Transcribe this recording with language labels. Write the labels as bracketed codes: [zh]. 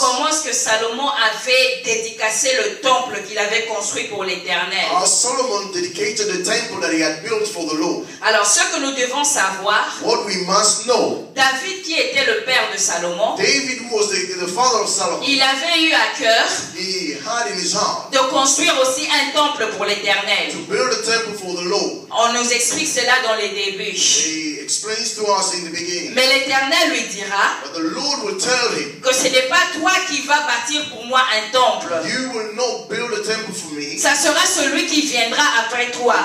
[fr] comment est-ce que Salomon avait dédicacé le temple qu'il avait construit pour l'Éternel. [en] how Solomon dedicated the temple that he had built for the Lord. [fr] Alors, ce que nous devons savoir, [en] What we must know, [fr] David, qui était le père de Salomon, [en] David was the father of Solomon. [fr] il avait eu à cœur [en] He had in his heart [fr] de construire aussi un temple pour l'Éternel. [en] to build a temple for the Lord. [fr] On nous explique cela dans les débuts. [en] He explains to us in the beginning. [fr] Mais l'Éternel lui dira [en] But the Lord will tell him, [fr] que ce n'est pas toi qui vas bâtir pour moi un temple. [en] you will not build a temple for me. [fr] Ça sera celui qui viendra après toi,